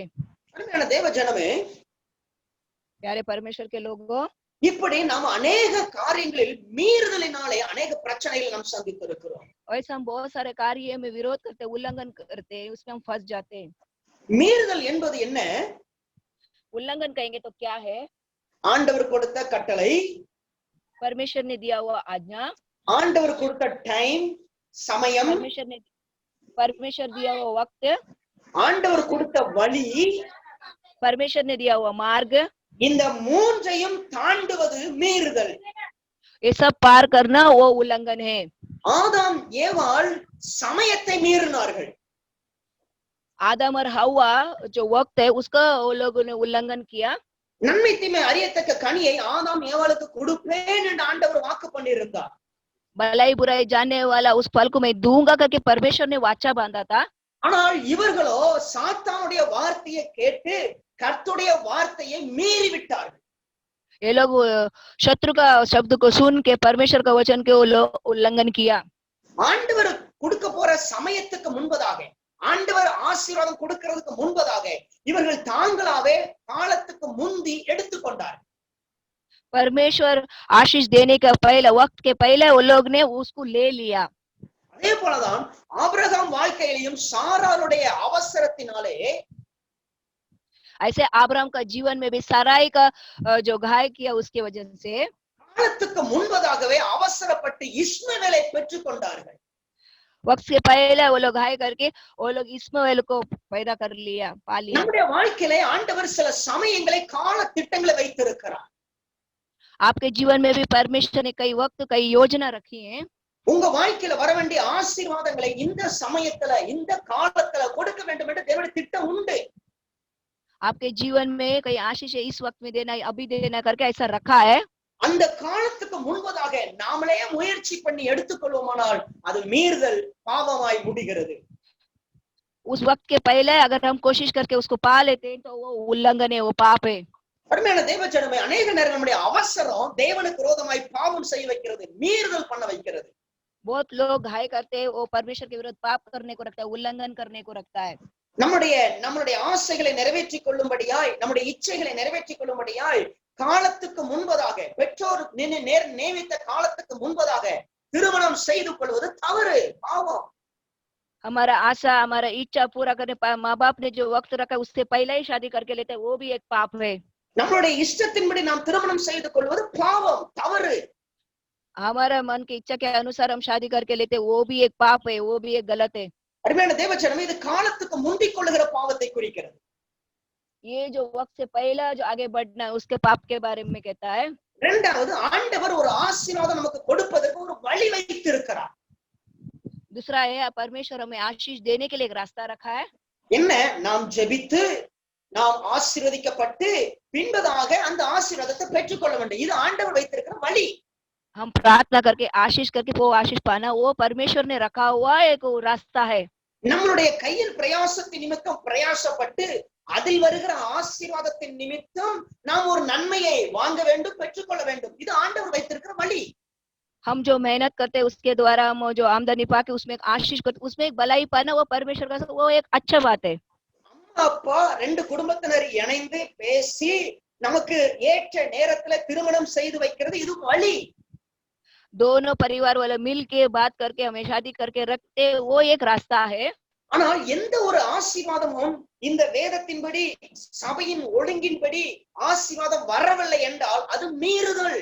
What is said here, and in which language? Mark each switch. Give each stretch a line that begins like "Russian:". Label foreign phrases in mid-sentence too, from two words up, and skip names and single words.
Tamil: அருமையான தேவஜனமே,
Hindi: प्यारे परमेश्वर के लोगों,
Tamil: இப்படி நாம் अनेक காரியங்களில் மீறுதலினாலே अनेक பிரச்சனைகளை நாம் சந்தித்திருக்கிறோம்.
Hindi: ऐसा हम बहुत सारे कार्य में विरोध करते उल्लंघन करते हैं, उसमें हम फंस जाते हैं.
Tamil: மீறுதல் என்பது என்ன?
Hindi: उल्लंघन कहेंगे तो क्या है?
Tamil: ஆண்டவர் கொடுத்த கட்டளை,
Hindi: परमेश्वर ने दिया हुआ आज्ञा,
Tamil: ஆண்டவர் கொடுத்த டைம் சமயம்,
Hindi: परमेश्वर दिया हुआ वक्त,
Tamil: ஆண்டவர் கொடுத்த வழி,
Hindi: परमेश्वर ने दिया हुआ मार्ग,
Tamil: இந்த மூன்றையும் தாண்டுவது மீறுதல்.
Hindi: ये सब पार करना वो उल्लंघन है.
Tamil: ஆதாம் ஏவாள் சமயத்தை மீறினார்கள்.
Hindi: आदम और हवा जो वक्त है उसका वो लोगों ने उल्लंघन किया.
Tamil: நன்மை தீமை அறியத்தக்க கனியை ஆதாம் ஏவாளுக்கு கொடுப்பேன் என்று ஆண்டவர் வாக்கு பண்ணியிருந்தார்.
Hindi: भलाई बुराई जानने वाला उस फल को मैं दूंगा करके परमेश्वर ने वाचा बांधा था.
Tamil: ஆனால் இவர்களோ சாத்தானுடைய வார்த்தையை கேட்டு கர்த்தருடைய வார்த்தையை மீறி விட்டார்கள்.
Hindi: ये लोग शत्रु का शब्द को सुन के परमेश्वर का वचन के उल्लंघन किया.
Tamil: ஆண்டவர் கொடுக்க போற சமயத்துக்கு முன்பதாக ஆண்டவர் ஆசீர்வாதம் கொடுக்கிறதுக்கு முன்பதாக இவர்கள் தாங்களாவே காலத்துக்கு முந்தி எடுத்துக்கொண்டார்.
Hindi: परमेश्वर आशीष देने का पहले वक्त के पहले वो लोग ने उसको ले लिया.
Tamil: அதே போலதான் ஆபிரகாம் வாழ்க்கையிலும் சாராளுடைய அவசரத்தினாலே
Hindi: ऐसे अब्राहम का जीवन में भी साराई का जो घाय किया उसके वजह से
Tamil: காலத்துக்கு முன்பதாகவே அவசரப்பட்டு இஸ்மவேலை பெற்றுக்கொண்டார்கள்.
Hindi: वक्त से पहले वो लोग घाय करके वो लोग इस्माएल को पैदा कर लिया, पा लिया.
Tamil: நம்முடைய வாழ்க்கையிலே ஆண்டவர் சில சமயங்களை கால திட்டங்களை வைத்திருக்கிறார்.
Hindi: आपके जीवन में भी परमेश्वर ने कई वक्त कई योजना रखी है.
Tamil: உங்க வாழ்க்கையில வர வேண்டிய ஆசீர்வாதங்களை இந்த சமயத்துல இந்த காலத்துல கொடுக்க வேண்டும் என்று தேவனுடைய திட்டம் உண்டு.
Hindi: आपके जीवन में कई आशीष इस वक्त में देना अभी देना करके ऐसा रखा है.
Tamil: அந்த காலத்துக்கு முன்பதாக நாமளே முயற்சி பண்ணி எடுத்துக்கொள்வோமானால் அது மீறுதல் பாவமாய் முடிகிறது.
Hindi: उस वक्त के पहले अगर हम कोशिश करके उसको पा लेते हैं तो वो उल्लंघन है, वो पाप है.
Tamil: அருமையான தேவஜனமே, अनेक நேரம் நம்முடைய அவசரம் தேவனுக்கு விரோதமாய் பாவம் செய்ய வைக்கிறது, மீறுதல் பண்ண வைக்கிறது.
Hindi: बहुत लोग घाय करते हैं, वो परमेश्वर के विरुद्ध पाप करने को रखता है, उल्लंघन करने को रखता है.
Tamil: நம்முடைய ஆசைகளை நிறைவேற்றிக் கொள்ளும்படியாய் நம்முடைய இச்சைகளை நிறைவேற்றிக் கொள்ளும்படியாய் காலத்துக்கு முன்பதாக பெற்றோர் நியமித்த காலத்துக்கு முன்பதாக திருமணம் செய்து கொள்வது தவறு, பாவம்.
Hindi: हमारा आशा हमारा इच्छा पूरा करने माँ बाप ने जो वक्त रखा उससे पहले ही शादी करके लेते हैं, वो भी एक पाप है.
Tamil: நம்மளுடைய இஷ்டத்தின்படி நாம் திருமணம் செய்து கொள்வது பாவம், தவறு.
Hindi: हमारा मन की इच्छा के अनुसार हम शादी करके लेते हैं, वो भी एक पाप है, वो भी एक गलत है.
Tamil: அருமையான தேவஜனமே, இது காலத்துக்கு முந்திக் கொள்ளுகிற பாவத்தை குறிக்கிறது.
Hindi: ये जो वक्त से पहला जो आगे बढ़ना है उसके पाप के बारे में कहता है.
Tamil: இரண்டாவது, ஆண்டவர் ஒரு ஆசீர்வாதம் நமக்கு கொடுப்பதற்கு ஒரு வழி வைத்திருக்கிறார்.
Hindi: दूसरा है परमेश्वर हमें आशीष देने के लिए एक रास्ता रखा है.
Tamil: என்ன, நாம் ஜெபித்து நாம் ஆசீர்வதிக்கப்பட்டு பின்பதாக அந்த ஆசீர்வாதத்தை பெற்றுக்கொள்ள வேண்டும். இது ஆண்டவர் வைத்திருக்கிற வழி.
Hindi: हम प्रार्थना करके आशीष करके वो आशीष पाना, वो परमेश्वर ने रखा हुआ एक रास्ता है.
Tamil: நம்மளுடைய கையில் பிரயாசத்தின் நிமித்தம் பிரயாசப்பட்டு அதில் வருகிற ஆசீர்வாதத்தின் நிமித்தம் நாம் ஒரு நன்மையை வாங்க வேண்டும், பெற்றுக்கொள்ள வேண்டும். இது ஆண்டவர் வைத்திருக்கிற வழி.
Hindi: हम जो मेहनत करते हैं उसके द्वारा हम जो आमदनी पाके उसमें एक आशीष करते, उसमें एक भलाई पाना, वो परमेश्वर का वो एक अच्छा बात है.
Tamil: அம்மா அப்பா ரெண்டு குடும்பத்தினர் இணைந்து பேசி நமக்கு ஏற்ற நேரத்துல திருமணம் செய்து வைக்கிறது, இது வழி.
Hindi: दोनों परिवार वाले मिल के बात करके हमें शादी करके रखते, वो एक रास्ता है.
Tamil: ஆனால் எந்த ஒரு ஆசீர்வாதமும் இந்த வேதத்தின்படி சபையின் ஒழுங்கின்படி ஆசீர்வாதம் வரவில்லை என்றால் அது மீறுதல்.